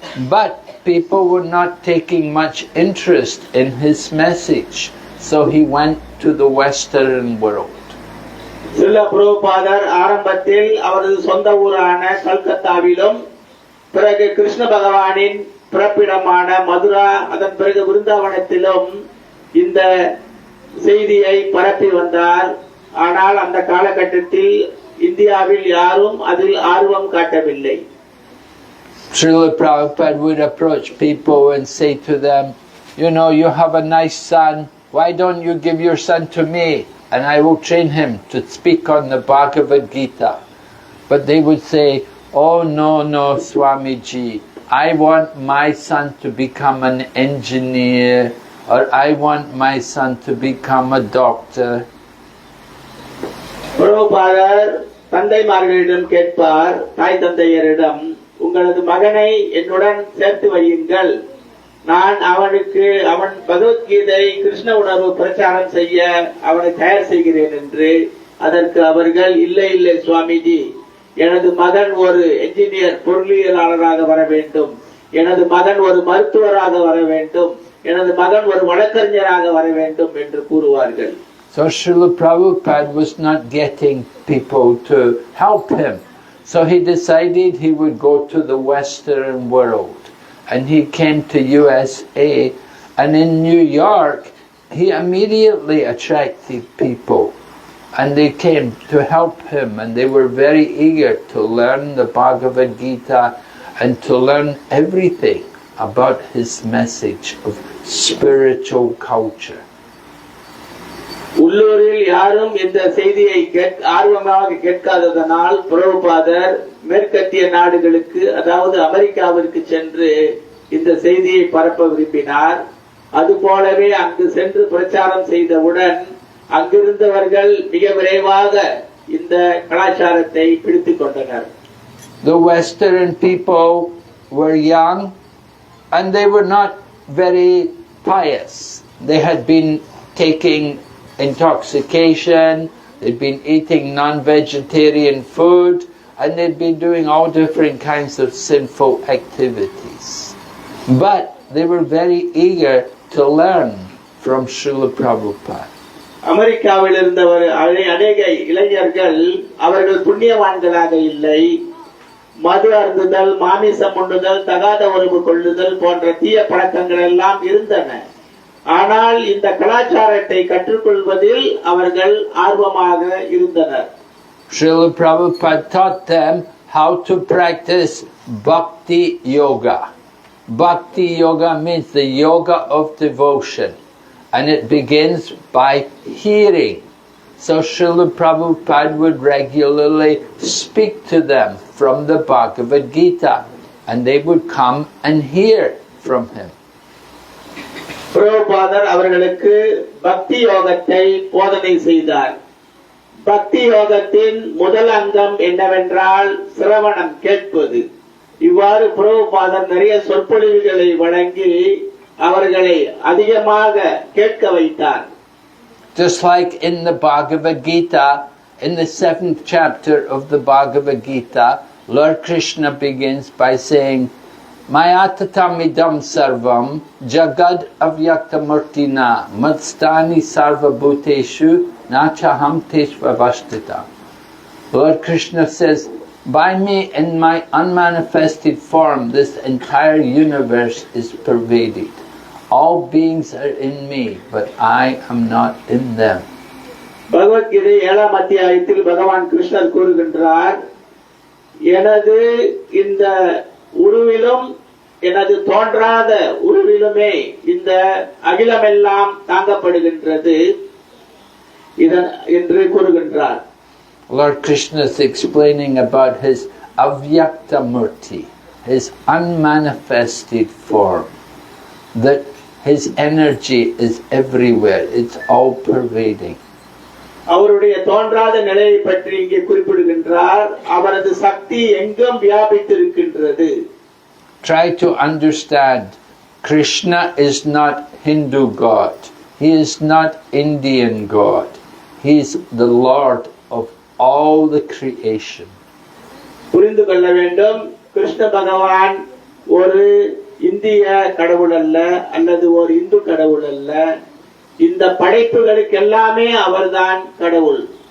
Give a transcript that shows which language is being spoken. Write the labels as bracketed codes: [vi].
[en] But people were not taking much interest in his message, so he went to the Western world. [ta] Srila பிரபுபாதர் ஆரம்பத்தில் அவரது சொந்த ஊரான கல்கத்தாவிலும் பிறகு கிருஷ்ண பகவானின் பிறப்பிடமான மதுரா அதன் பிறகு விருந்தாவனத்திலும் இந்த செய்தியை பரப்பி வந்தார். ஆனால் அந்த காலகட்டத்தில் இந்தியாவில் யாரும் அதில் ஆர்வம் காட்டவில்லை. [en] Srila Prabhupada would approach people and say to them, you know, you have a nice son, why don't you give your son to me and I will train him to speak on the Bhagavad Gita. But they would say, oh no Swamiji, I want my son to become an engineer, or I want my son to become a doctor. [ta] பிரபுபாதர் தந்தைமார்களிடம் கேட்பார், தாய் தந்தையரிடம், உங்களது மகனை என்னுடன் சேர்த்து வையுங்கள், நான் அவன் பகவத்கீதை கிருஷ்ண உணர்வு பிரச்சாரம் செய்ய அவனை தயார் செய்கிறேன் என்று. அதற்கு அவர்கள், இல்லை சுவாமிஜி, எனது மகன் ஒரு என்ஜினியர் பொருளியலாளராக வர வேண்டும், எனது மகன் ஒரு மருத்துவராக வர வேண்டும், எனது மகன் ஒரு வழக்கறிஞராக வர வேண்டும் என்று கூறுவார்கள். [en] So Srila Prabhupada was not getting people to help him. So he decided he would go to the Western world. And he came to USA, and in New York he immediately attracted people. And they came to help him, and they were very eager to learn the Bhagavad Gita and to learn everything about his message of spiritual culture. [ta] உள்ளூரில் யாரும் இந்த செய்தியை ஆர்வமாக கேட்காததனால் பிரபுபாதர் மேற்கத்திய நாடுகளுக்கு, அதாவது அமெரிக்காவிற்கு சென்று இந்த செய்தியை பரப்ப விரும்பினார். அதுபோலவே அங்கு சென்று பிரச்சாரம் செய்தவுடன் அங்கிருந்தவர்கள் மிக விரைவாக இந்த கலாச்சாரத்தை பிடித்துக் கொண்டனர். [en] The Western people were young and they were not very pious. They had been taking intoxication, they'd been eating non-vegetarian food, and they'd been doing all different kinds of sinful activities. But they were very eager to learn from Srila Prabhupada. [ta] அமெரிக்காவில் இருந்தவர் அநேக இளைஞர்கள் அவர்கள் புண்ணியவான்களாக இல்லை. மது அருந்துதல், மாமிசம் உண்ணுதல், தகாத உறவு கொள்ளுதல் போன்ற தீய பழக்கங்கள் எல்லாம் இருந்தன. ஆனால் இந்த கலாச்சாரத்தை கற்றுக்கொள்வதில் அவர்கள் ஆர்வமாக இருந்தனர். [en] Srila Prabhupada taught them how to practice bhakti yoga. Bhakti yoga means the yoga of devotion, and it begins by hearing. So Srila Prabhupada would regularly speak to them from the Bhagavad Gita, and they would come and hear from him. [ta] பிரபுபாதர் அவர்களுக்கு பக்தி யோகத்தை போதனை செய்தார். பக்தி யோகத்தின் முதல் அங்கம் என்னவென்றால் சிரவணம், கேட்பது. இவ்வாறு பிரபுபாதர் நிறைய சொற்பொழிவுகளை வழங்கி அவர்களை அதிகமாக கேட்க வைத்தார். [en] Just like in the Bhagavad Gita, in the 7th chapter of the Bhagavad Gita, Lord Krishna begins by saying, [sa] Mayatatamidam sarvam jagad avyaktamurtina madstani sarvabhuteshu nachaham teshvavashtita. [en] Lord Krishna says, by me in my unmanifested form this entire universe is pervaded. All beings are in me, but I am not in them. [ta] Bhagavad Gita 7ஆம் அத்தியாயத்தில் பகவான் கிருஷ்ணர் கூறுகின்றார், எனது இந்த உருவிலும் எனது தோன்றாத உருவிலுமே இந்த அகிலமெல்லாம் தாங்கப்படுகின்றது என்று கூறுகின்றார். [en] Lord Krishna is explaining about his avyakta murti, his unmanifested form, that his energy is everywhere, it's all pervading. [ta] அவருடைய தோன்றாத நிலையை பற்றி இங்கே குறிப்பிடுகின்றார். அவரது சக்தி எங்கும் வியாபித்திருக்கின்றது. [en] Try to understand, Krishna is not Hindu God, he is not Indian God, he is the Lord of all the creation. [ta] புரிந்து கொள்ள வேண்டும், கிருஷ்ண பகவான் ஒரு இந்திய கடவுள் அல்ல, அல்லது ஒரு இந்து கடவுள் அல்ல. இந்த படைப்புகளுக்கு எல்லாமே அவர்தான் கடவுள்.